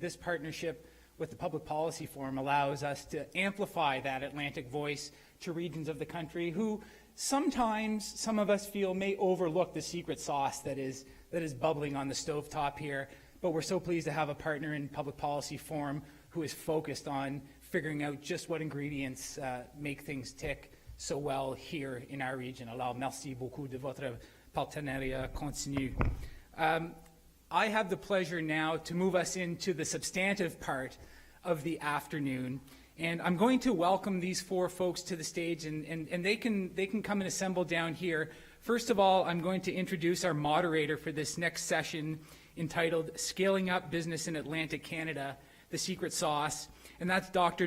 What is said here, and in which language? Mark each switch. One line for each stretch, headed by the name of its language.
English: This partnership with the Public Policy Forum allows us to amplify that Atlantic voice to regions of the country who sometimes, some of us feel, may overlook the secret sauce that is bubbling on the stovetop here. But we're so pleased to have a partner in Public Policy Forum who is focused on figuring out just what ingredients make things tick so well here in our region.
French: Alors, merci beaucoup de votre partenariat continu.
English: I have the pleasure now to move us into the substantive part of the afternoon. And I'm going to welcome these four folks to the stage, and they can come and assemble down here. First of all, I'm going to introduce our moderator for this next session, entitled Scaling Up Business in Atlantic Canada, The Secret Sauce. And that's Dr.